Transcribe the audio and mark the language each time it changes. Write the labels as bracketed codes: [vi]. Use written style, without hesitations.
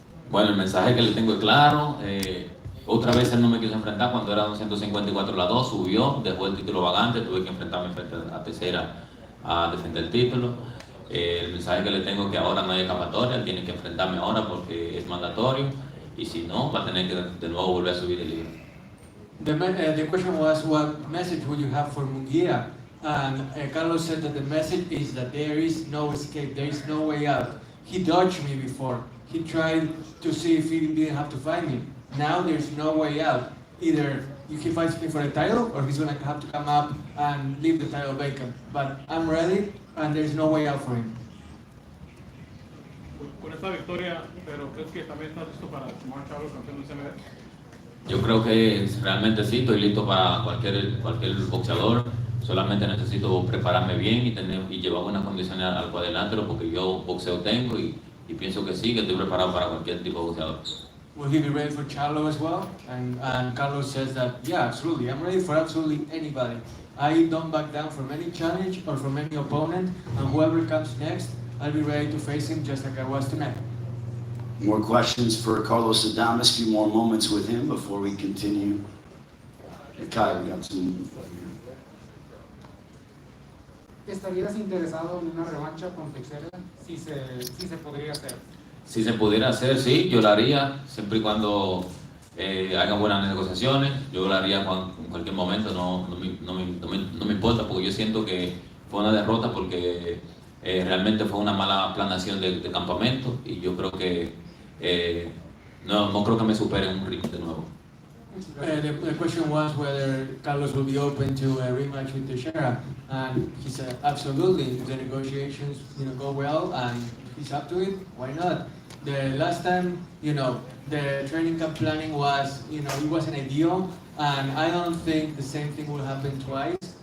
[es] Bueno, el mensaje que le tengo es claro. Otra vez él no me quiso enfrentar cuando era 254 la 2, subió, dejó el título vagante, tuve que enfrentarme frente a Teixeira a defender el título. El mensaje que le tengo es que ahora no hay escapatoria, tiene que enfrentarme ahora porque es mandatorio y si no, va a tener que de nuevo volver a subir el libro. [en] The question was, what message would you have for Munguia? And Carlos said that the message is that there is no escape, there is no way out. He dodged me before. He tried to see if he didn't have to fight me. Now there's no way out. Either he fights me for a title or he's going to have to come up and leave the title vacant. But I'm ready and there's no way out for him. [es] Con esta victoria, pero ¿crees que también estás listo para tomar Charlo campeón del CMB? Yo creo que realmente sí, estoy listo para cualquier boxeador. Solamente necesito prepararme bien y llevar buenas condiciones al cuadrilátero porque yo boxeo tengo y pienso que sí, que estoy preparado para cualquier tipo de boxeador. [en] Will he be ready for Charlo as well? And Carlos says that, yeah, absolutely. I'm ready for absolutely anybody. I don't back down from any challenge or from any opponent, and whoever comes next, I'll be ready to face him just like I was tonight. More questions for Carlos Adames, a few more moments with him before we continue. Kai, we got some. [es] ¿Estarías interesado en una revancha con Teixeira? Sí se podría hacer. Si se pudiera hacer, sí, yo lo haría, siempre y cuando hagan buenas negociaciones, yo lo haría en cualquier momento, no me importa, porque yo siento que fue una derrota porque realmente fue una mala planeación de campamento y yo creo que no creo que me supere en un ring de nuevo. [en] The question was whether Carlos will be open to a rematch with Teixeira, and he said absolutely. If the negotiations go well and he's up to it, why not? The last time, the training camp planning was, it wasn't ideal, and I don't think the same thing will happen twice.